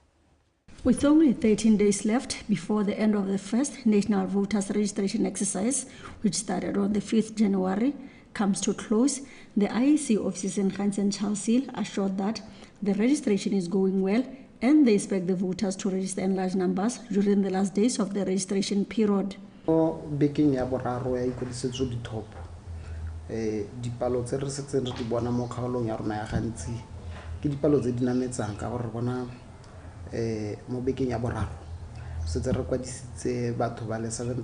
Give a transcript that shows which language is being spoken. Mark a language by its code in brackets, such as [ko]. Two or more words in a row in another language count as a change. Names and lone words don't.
[en] With only 13 days left before the end of the first national voters registration exercise, which started on the 5th January, comes to close, the IEC offices in Khanti and Charles Hill assured that the registration is going well and they expect the voters to register in large numbers during the last days of the registration period. [tn] Bekeng ya boraro ya ikwadisetso dithopo dipalo tse re setseng re di bona mo kgaolong ya rona ya Khanti ke dipalo tse di nametsang ka gore bona mo bekeng ya boraro setse re kwadisitse batho ba le